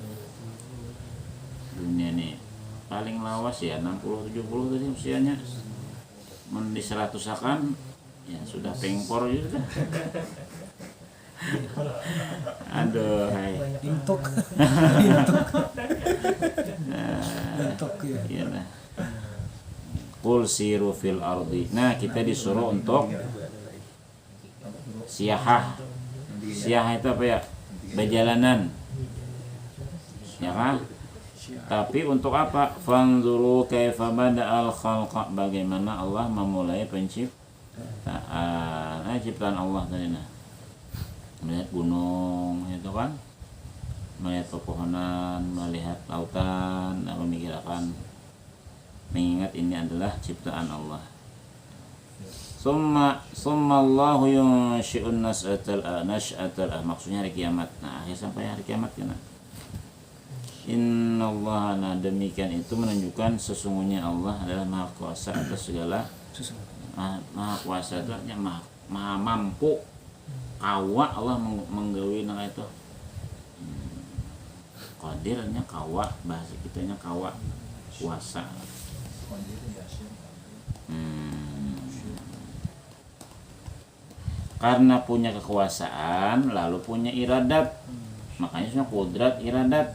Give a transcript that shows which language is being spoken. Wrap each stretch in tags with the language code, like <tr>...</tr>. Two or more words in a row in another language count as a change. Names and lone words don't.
<bjn>Dunia nih paling lawas ya 60-70 tadi usianya. Men di 100 akan ya sudah pengpor juga. Aduh, hai. Intuk.</bjn> <id>Iya lah.</id> <ar>قل سيروا في الأرض.</ar> <id>Nah, kita disuruh untuk siyahah. Siyahah itu apa ya? Berjalanan. Ya kan? Tapi untuk apa?</id> <ar>فانظروا كيف بدأ الخلق.</ar> <id>Bagaimana Allah memulai penciptaan. Ciptaan Allah tadi nah. Melihat gunung itu kan, melihat pepohonan, melihat lautan, memikirkan, mengingat ini adalah ciptaan Allah.</id> <ar>ثم الله ينشئ النشأة</ar> <id>maksudnya hari kiamat. Nah, akhir sampai hari kiamat kan. Innallaha, nah demikian itu menunjukkan sesungguhnya Allah adalah maha kuasa atas segala. Maha kuasa itu artinya maha mampu.</id> <bjn>Kawa Allah menggawe nah itu. Qadirnya kawa, bahasa kitanya kawa, kuasa.</bjn> <id>Karena punya kekuasaan lalu punya iradat, makanya sebenarnya kudrat iradat.</id>